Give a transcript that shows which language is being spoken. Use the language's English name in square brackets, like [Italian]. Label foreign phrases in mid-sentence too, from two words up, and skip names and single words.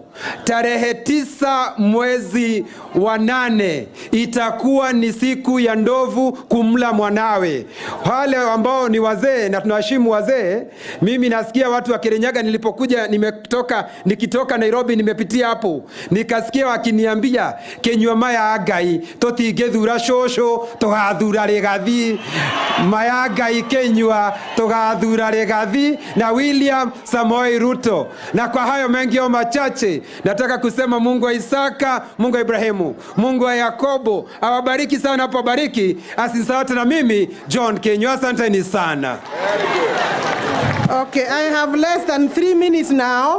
[Swahili] Tarehe 9 mwezi wa 8 itakuwa ni siku ya ndovu kumla mwanawe. Wale ambao ni wazee na tunaheshimu wazee, mimi nasikia watu wa Kirinyaga, nilipokuja nikitoka Nairobi nimepitia hapo, nikasikia wakiniambia Kenyua [Kikuyu] maya agai totigethura shosho togathura Rigathi, maya agai Kenyua togathura Rigathi [Swahili] na William Samoei Ruto. Na kwa hayo mengi au machache, nataka kusema Mungu wa Isaka, Mungu wa Ibrahimu, Mungu wa Yakobo awabariki sana hapo bariki. Asante na mimi John Kenyua, asanteni sana. [English] Okay, I have less than 3 minutes now.